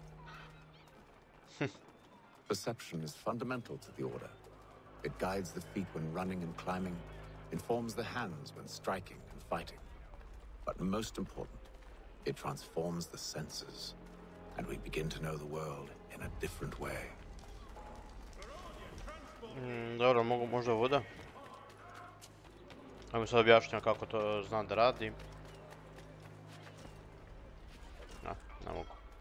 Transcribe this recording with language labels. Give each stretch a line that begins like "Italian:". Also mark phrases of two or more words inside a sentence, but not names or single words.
English: Perception is fundamental to the order. It guides the feet when running and climbing, informs the hands when striking and fighting. But most important, it transforms the senses, and we begin to know the world in a different way.
Croatian: Dobro, mogu možda voda. Ajmo sad objašnjam kako to znam da radi. Ne mogu.